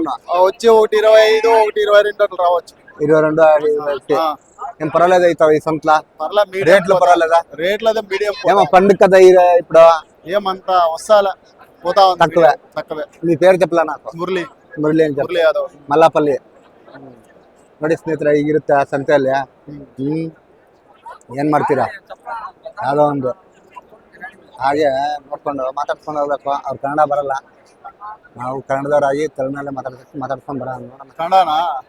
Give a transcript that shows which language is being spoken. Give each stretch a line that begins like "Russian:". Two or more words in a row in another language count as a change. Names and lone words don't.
Telugu: వచ్చి 1 25 1 22 అట్లా రావచ్చు. 22 ఏం పర్వాలేదు అవుతావు ఈ సంతలో? రేట్లు పర్వాలేదా? రేట్లు అదే మీడియం. ఏమో పండుగ కదా ఇప్పుడు, ఏమంతా వస్తాలా పోతా తక్కువే. మీ పేరు చెప్పలా నాకు? మురళి అని చెప్పి మల్లాపల్లి.
Kannada: ನೋಡಿ ಸ್ನೇಹಿತರೆ, ಈಗಿರುತ್ತೆ ಆ ಸಂತೆಯಲ್ಲಿ. ಏನ್ ಮಾಡ್ತೀರಾ? ಯಾವುದೋ ಒಂದು ಹಾಗೆ ನೋಡ್ಕೊಂಡು ಮಾತಾಡ್ಸ್ಕೊಂಡು ಹೋಗ್ಬೇಕು. ಅವ್ರು ಕನ್ನಡ ಬರಲ್ಲ, ನಾವು ಕನ್ನಡದವರಾಗಿ ತೆಲುಗಿನಲ್ಲೇ ಮಾತಾಡ್ಸ್ಕೊಂಡು ಬರೋಣ.